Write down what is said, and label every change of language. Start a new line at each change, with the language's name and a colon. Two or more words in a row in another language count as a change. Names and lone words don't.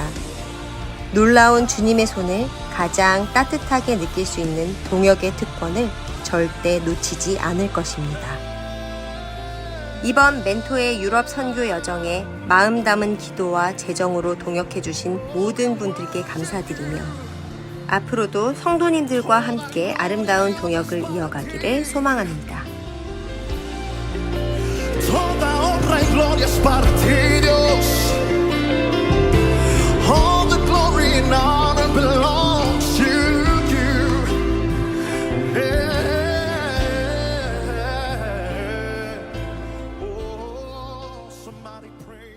Korean: 놀라운 주님의 손을 가장 따뜻하게 느낄 수 있는 동역의 특권을 절대 놓치지 않을 것입니다. 이번 멘토의 유럽 선교 여정에 마음 담은 기도와 재정으로 동역해 주신 모든 분들께 감사드리며 앞으로도 성도님들과 함께 아름다운 동역을 이어가기를 소망합니다.
Spanish: Toda honra y gloria es para ti, Dios.
English: All the glory and honor belongs to you. Yeah. Oh, somebody